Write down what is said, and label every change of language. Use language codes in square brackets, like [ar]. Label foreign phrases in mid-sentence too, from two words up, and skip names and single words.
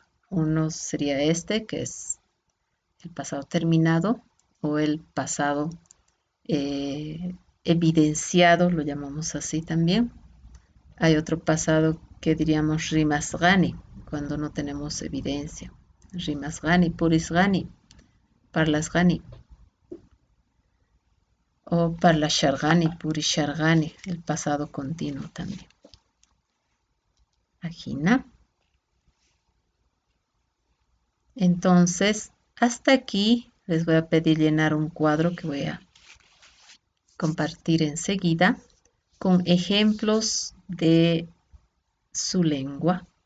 [es] Uno sería este, que es el pasado terminado o el pasado evidenciado, lo llamamos así también. Hay otro pasado que diríamos rimasgani, cuando no tenemos evidencia. [qu] Rimasgani, purisgani, parlasgani. O parlashargani, purishargani, [es] el pasado continuo también. Ajina. Entonces, hasta aquí les voy a pedir llenar un cuadro que voy a compartir enseguida con ejemplos de su lengua.